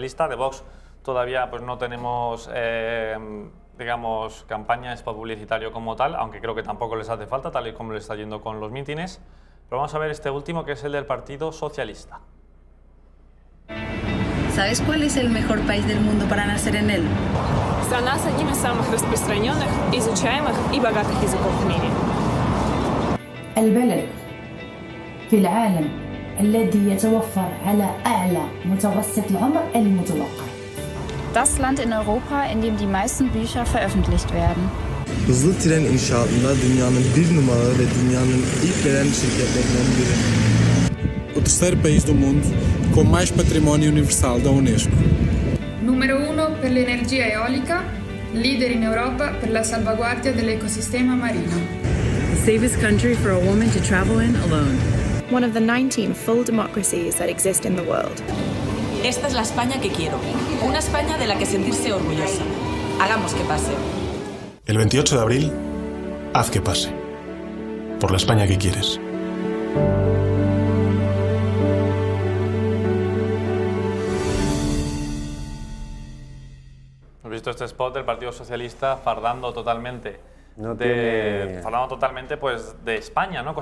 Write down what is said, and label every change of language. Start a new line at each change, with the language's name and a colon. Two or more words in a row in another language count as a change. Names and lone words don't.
Spanish: De Vox todavía pues no tenemos, digamos, campaña, spot publicitario como tal, aunque creo que tampoco les hace falta, tal y como le está yendo con los mítines. Pero vamos a ver este último, que es el del Partido Socialista. ¿Sabes cuál es el mejor país del mundo para nacer en él?
Russian: Страна с одним из самых распространенных, изучаемых и богатых языков в мире.
Arabic: البلد في العالم الذي يتوفر على أعلى متوسط العمر المتوقع.
German: Das Land in Europa, in dem die meisten Bücher veröffentlicht werden.
Turkish: Hızlı tren inşaatında dünyanın bir numaralı ve dünyanın ilk gelen şirketlerinden biri.
Portuguese: O terceiro país do mundo com mais patrimônio universal da UNESCO.
Italian: Numero 1 per l'energia eolica, leader in Europa per la salvaguardia dell'ecosistema marino.
English: The safest country for a woman to travel in alone. One of the 19 full democracies that exist in the world.
Spanish: Esta es la España que quiero, una España de la que sentirse orgullosa. Hagamos que pase. El 28 de abril, haz que pase. Por la España que quieres. Hemos visto este spot del Partido Socialista fardando totalmente pues, de España, ¿no?